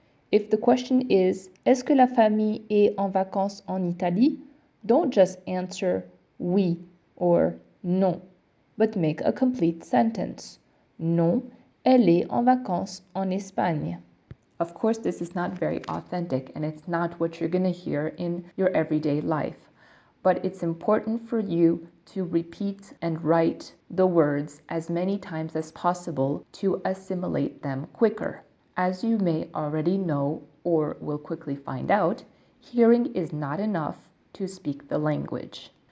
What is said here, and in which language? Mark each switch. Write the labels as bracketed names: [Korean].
[English] If the question is, [French] est-ce que la famille est en vacances en Italie? [English] Don't just answer, oui or non, but make a complete sentence. [French] Non, elle est en vacances en Espagne. [English] Of course, this is not very authentic and it's not what you're going to hear in your everyday life. But it's important for you to repeat and write the words as many times as possible to assimilate them quicker. As you may already know or will quickly find out, hearing is not enough to speak the language.